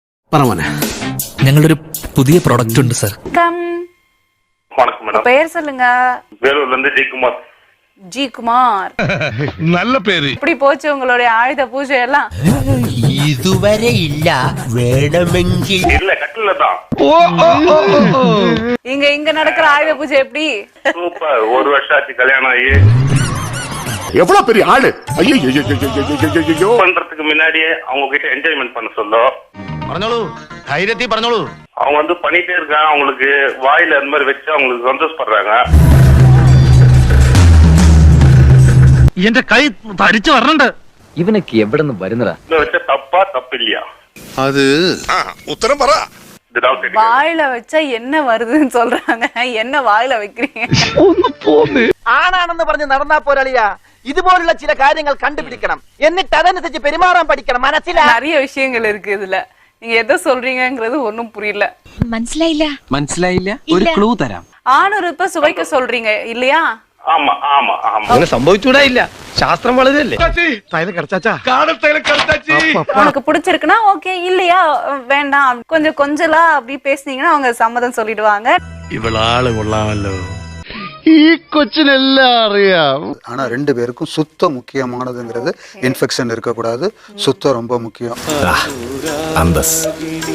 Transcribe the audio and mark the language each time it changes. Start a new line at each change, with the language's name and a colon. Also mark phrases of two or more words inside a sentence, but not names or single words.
Malayalam: പറമോനെ, ഞങ്ങളൊരു പുതിയ പ്രോഡക്റ്റ് ഉണ്ട് സാർ.
Tamil: வணக்கம் மேடம். பெயர் சொல்லுங்க. வேலூர்ல இருந்து ஜெயக்குமார். ஜி குமார். நல்ல பேரு. எப்படி போச்சு உங்களுடைய ஆயுத பூஜை எல்லாம்? இதுவரை இல்ல, வேணுமெങ്കിൽ இல்ல கட்டில தான். இங்க நடக்கிற ஆயுத பூஜை எப்படி? சூப்பர். ஒரு வருஷம் ஆச்சு கல்யாணம் ஆகி. எவ்வளவு பெரிய ஆளு. ஐயோ பண்றதுக்கு முன்னாடியே அவங்க கிட்ட என்ஜாய்மெண்ட் பண்ண சொல்லும்.
Malayalam: പറഞ്ഞോളൂ, ധൈര്യത്തിൽ പറഞ്ഞോളൂ.
Tamil: அவங்க வந்து பண்ணிட்டே இருக்காங்க, அவங்களுக்கு வாயில அந்த மாதிரி வச்சு அவங்களுக்கு சந்தோஷப்படுறாங்க.
Malayalam: എന്റെ കൈ തരിച്ചു വരണുണ്ട്. ഇവനൊക്കെ എവിടെ നിന്ന് വരുന്നതാ?
Tamil: இதை வச்ச தப்பா தப்பு இல்லையா?
Malayalam: അത് ഉത്തരം പറ.
Tamil: இது doubt இருக்கு. வாயில வச்சா என்ன வருதுன்னு சொல்றாங்க, என்ன வாயில வைக்கிறீங்க?
Malayalam: ആണാണെന്ന് പറഞ്ഞ് നടന്നാ പോരളിയാ. ഇതുപോലുള്ള ചില കാര്യങ്ങൾ കണ്ടുപിടിക്കണം, എന്നിട്ട് അതനുസരിച്ച് പെരുമാറാൻ പഠിക്കണം. മനസ്സിലാ?
Tamil: நிறைய விஷயங்கள் இருக்கு இதுல. நீங்க எதை சொல்றீங்கங்கிறது ஒண்ணும் புரியல.
Malayalam: മനസ്സിലായില്ല. ഒരു ക്ലൂ തരാം.
Tamil: ஆணுறுப்ப சுவைக்க சொல்றீங்க இல்லையா? ஆமா ஆமா ஆமா.
Malayalam: അങ്ങനെ സംഭവിച്ചൂടാ ഇല്ല. ശാസ്ത്രം വളരെയല്ലേ.
Tamil: உனக்கு பிடிச்சிருக்குன்னா ஓகே, இல்லையா வேண்டாம், கொஞ்சம் கொஞ்சலா அப்படி பேசுனீங்கன்னா அவங்க சம்மதம் சொல்லிடுவாங்க.
Malayalam: ഇവളാള് കൊള്ളാമല്ലോ. ഈ കൊച്ചിനെല്ലാം അറിയാം.
Tamil: ஆனா ரெண்டு பேருக்கும் சுத்தம் முக்கியமானதுங்கிறது. இன்ஃபெக்ஷன் இருக்கக்கூடாது, சுத்தம் ரொம்ப முக்கியம்.
Malayalam: അന്തസ്.